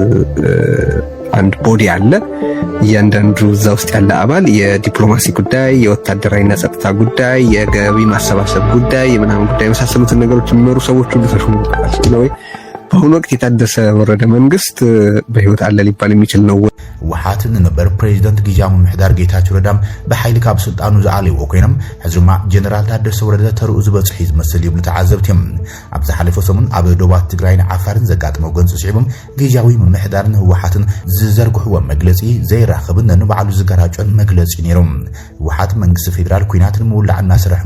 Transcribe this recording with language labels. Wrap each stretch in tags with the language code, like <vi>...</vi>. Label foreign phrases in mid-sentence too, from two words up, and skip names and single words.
<am>አንድ ቦዲ አለ። እያንዳንዱ እዛ ውስጥ ያለ አባል የዲፕሎማሲ ጉዳይ፣ የወታደራዊና ጸጥታ ጉዳይ፣ የገቢ ማሰባሰብ ጉዳይ፣ የምናምን ጉዳይ መሳሰሉትን ነገሮች የሚመሩ ሰዎች ሁሉ ተሾሙበታል ነው። በአሁኑ ወቅት የታደሰ ወረደ መንግስት በህይወት አለ ሊባል የሚችል ነው።</am> <ti>ውሓትን ነበር ፕሬዝዳንት ጊዜያዊ ምሕዳር ጌታቸው ረዳም በኃይል ካብ ስልጣኑ ዝዓለይዎ ኮይኖም ሕዝማ ጀነራል ታደሰ ወረደ ተርኡ ዝበፅሒ ዝመስል ይብሉ ተዓዘብትዮም። ኣብ ዝሓለፈ ሰሙን ኣብ ደቡባት ትግራይን ዓፋርን ዘጋጥመው ገንፂ ስዒቦም ጊዜያዊ ምሕዳርን ህወሓትን ዝዘርግሕዎ መግለፂ ዘይራኸብን ንባዕሉ ዝገራጮን መግለፂ ነይሮም። ውሓት መንግስቲ ፌደራል ኩናትን ምውላዕ እናስርሕ</ti>